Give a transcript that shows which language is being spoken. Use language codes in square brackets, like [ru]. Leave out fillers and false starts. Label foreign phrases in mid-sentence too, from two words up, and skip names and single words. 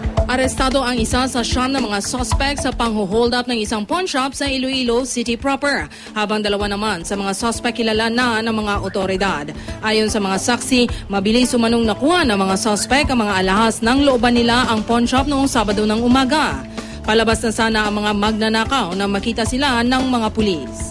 [tl] Arestado ang isa sa siyam na mga suspect sa pang- [en] hold up [tl] ng isang [en] pawn shop [tl] sa Iloilo City proper, habang dalawa naman sa mga suspect kilala na ng mga otoridad. Ayon sa mga saksi, mabilis umanong nakuha ng mga suspect ang mga alahas ng looban nila ang [en] pawn shop [tl] noong Sabado ng umaga. Palabas na sana ang mga magnanakaw na makita sila ng mga pulis.